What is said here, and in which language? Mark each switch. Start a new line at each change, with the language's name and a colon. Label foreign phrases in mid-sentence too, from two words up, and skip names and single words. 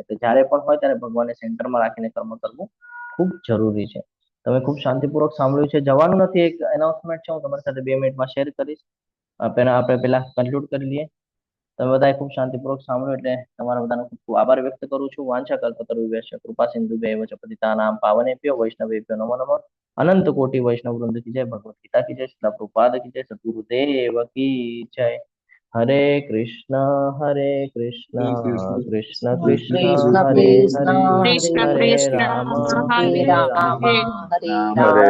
Gujarati: તો જ્યારે પણ હોય ત્યારે ભગવાનને સેન્ટરમાં રાખીને કર્મ કરવું ખૂબ જરૂરી છે. તમે ખૂબ શાંતિપૂર્વક સાંભળ્યું છે. જવાનું નથી, એક એનાઉન્સમેન્ટ છે, હું તમારી સાથે 2 મિનિટમાં શેર કરીશ. આપણે પહેલા કન્ક્લુડ કરી લઈએ. તમે બધાએ ખૂબ શાંતિપૂર્વક સાંભળ્યું એટલે તમારા બધાનો ખૂબ ખૂબ આભાર વ્યક્ત કરું છું.
Sanskrit: વાંછા કલ્પતરુભ્યશ્ચ કૃપા સિંધુભ્યૈવ ચ પતિતાનાં પાવનેભ્યો વૈષ્ણવેભ્યો નમો નમઃ.
Hindi: अनंत कोटी वैष्णव वृंद की जय, भगवद गीता की जय, श्रील प्रभुपाद की जय, सदगुरुदेव की जय.
Sanskrit: હરે કૃષ્ણ કૃષ્ણ કૃષ્ણ હરે હરે, કૃષ્ણ હરે કૃષ્ણ રામ હરે રામ હરે, રામ